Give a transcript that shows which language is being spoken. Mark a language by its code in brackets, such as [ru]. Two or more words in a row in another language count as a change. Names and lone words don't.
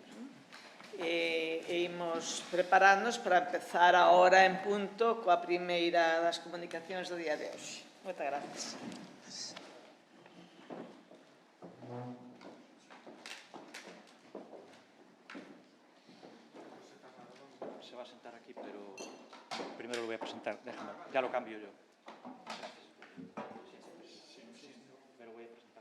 [gl] E imos prepararnos para empezar a hora en punto coa primeira das comunicacións do día de hoxe. Moitas gracias. [es] Se va a sentar aquí, pero primero lo voy a presentar. Déjame, ya lo cambio yo. Gracias. Pero voy a presentar.